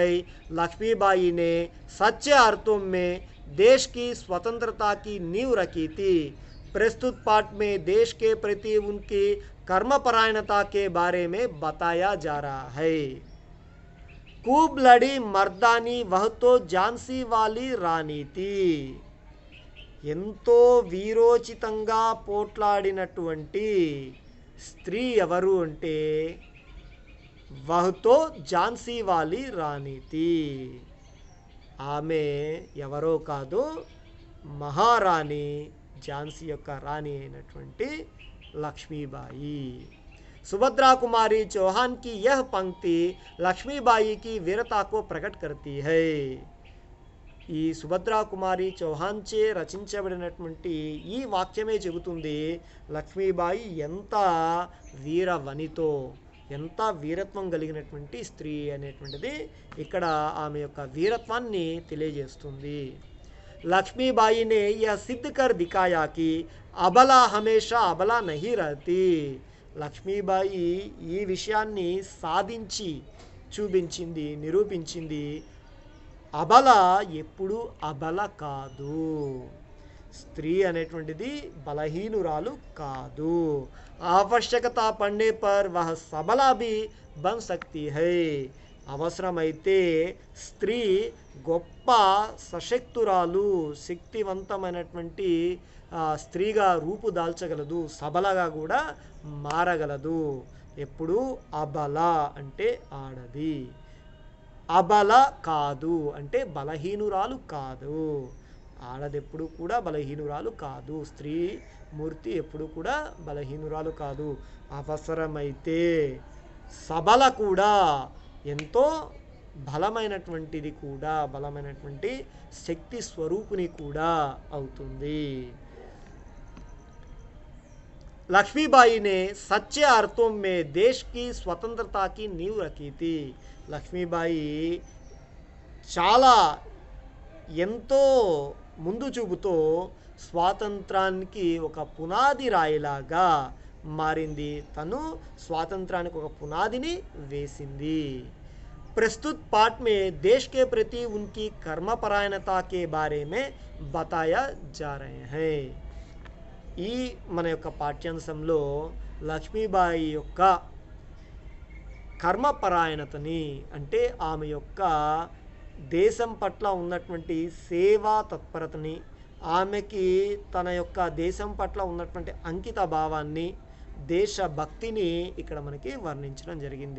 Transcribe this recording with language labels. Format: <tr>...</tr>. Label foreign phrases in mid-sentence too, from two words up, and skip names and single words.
<hi>लक्ष्मीबाई ने सच्चे अर्थों में देश की स्वतंत्रता की नींव रखी थी। प्रस्तुत पाठ में देश के प्रति उनकी कर्मपरायणता के बारे में बताया जा रहा है। खूब लड़ी मर्दानी वह तो झांसी वाली रानी थी।</hi> <te>ఎంతో వీరోచితంగా పోట్లాడినటువంటి స్త్రీ ఎవరు అంటే</te> <hi>वह तो झांसी वाली रानी थी.</hi> <te>ఆమె ఎవరో కాదు, మహారాణి ఝాన్సీ యొక్క రాణి అయినటువంటి లక్ష్మీబాయి.</te> <hi>सुभद्रा कुमारी चौहान की यह पंक्ति लक्ष्मीबाई की वीरता को प्रकट करती है.</hi> <te>ఈ సుభద్రా కుమారి చౌహాన్ చే రచించబడినటువంటి ఈ వాక్యమే చెబుతుంది లక్ష్మీబాయి ఎంత వీరవనితో, ఎంత వీరత్వం కలిగినటువంటి స్త్రీ అనేటువంటిది ఇక్కడ ఆమె యొక్క వీరత్వాన్ని తెలియజేస్తుంది.</te> <hi>लक्ष्मीबाई ने यह सिद्ध कर दिखाया कि अबला हमेशा अबला नहीं रहती.</hi> <te>లక్ష్మీబాయి ఈ విషయాన్ని సాధించి చూపించింది, నిరూపించింది. అబల ఎప్పుడు అబల కాదు, స్త్రీ అనేటువంటిది బలహీనురాలు కాదు.</te> <hi>आवश्यकता पड़ने पर वह सबला भी बन सकती है.</hi> <te>అవసరమైతే స్త్రీ గొప్ప సశక్తురాలు, శక్తివంతమైనటువంటి స్త్రీగా రూపుదాల్చగలదు, సబలగా కూడా మారగలదు. ఎప్పుడు అబల అంటే ఆడది, అబల కాదు అంటే బలహీనురాలు కాదు. ఆడదెప్పుడు కూడా బలహీనురాలు కాదు, స్త్రీ మూర్తి ఎప్పుడు కూడా బలహీనురాలు కాదు. అవసరమైతే సబల కూడా ఎంతో బలమైనటువంటిది కూడా, బలమైనటువంటి శక్తి స్వరూపిణి కూడా అవుతుంది.</te> <hi>लक्ष्मीबाई ने सच्चे अर्थों में देश की स्वतंत्रता की नींव रखी थी.</hi> <te>లక్ష్మీబాయి చాలా ఎంతో ముందు చూపుతో స్వాతంత్రానికి ఒక పునాది రాయిలాగా మారింది. తను స్వాతంత్రానికి ఒక పునాదిని వేసింది.</te> <hi>प्रस्तुत पाठ में देश के प्रति उनकी कर्मपरायणता के बारे में बताया जा रहे हैं.</hi> <te>ఈ మన యొక్క పాఠ్యాంశంలో లక్ష్మీబాయి యొక్క కర్మపరాయణతని, అంటే ఆమె యొక్క దేశం పట్ల ఉన్నటువంటి సేవా తత్పరతని, ఆమెకి తన యొక్క దేశం పట్ల ఉన్నటువంటి అంకిత భావాన్ని, దేశభక్తిని ఇక్కడ మనకి వర్ణించడం జరిగింది.</te>